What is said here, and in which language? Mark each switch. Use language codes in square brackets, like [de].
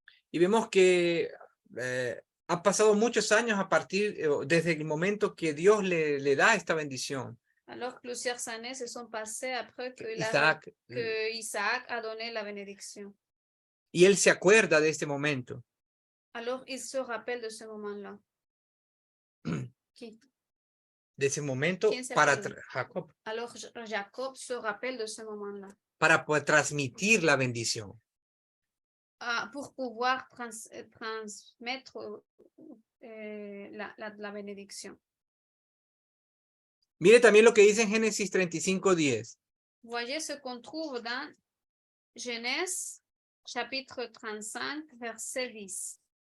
[es] Y vemos que han pasado muchos años desde el momento que Dios le da esta bendición. [fr] Alors plusieurs années se sont passées après que Isaac a donné la bénédiction. [es] Y él se acuerda de este momento. [fr] Alors il se rappelle de ce moment-là. [es] de ese momento ¿Quién se para acuerda? Jacob, [fr] Alors Jacob se rappelle de ce moment-là. [es] para poder transmitir la bendición. [fr] Pour pouvoir transmettre la bénédiction. [es] Mire también lo que dice en Génesis 35:10. [fr] Voyez ce qu'on trouve dans Genèse chapitre 35, verset 10.